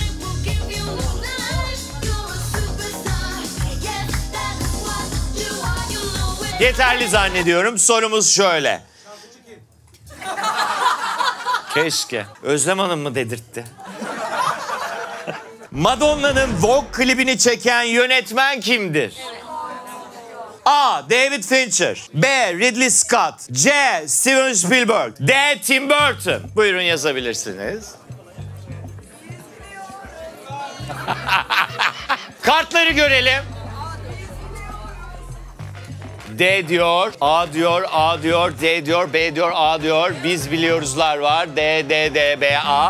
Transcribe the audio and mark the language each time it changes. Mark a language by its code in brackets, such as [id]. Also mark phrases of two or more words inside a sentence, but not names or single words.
[tr] Yeterli zannediyorum. Sorumuz şöyle. Keşke. Özlem Hanım mı dedirtti? Madonna'nın Vogue klibini çeken yönetmen kimdir? A. David Fincher. B. Ridley Scott. C. Steven Spielberg. D. Tim Burton. Buyurun yazabilirsiniz. Kartları görelim. D diyor, A diyor, A diyor, D diyor, B diyor, A diyor. Biz biliyoruzlar var. D, D, D, B, A.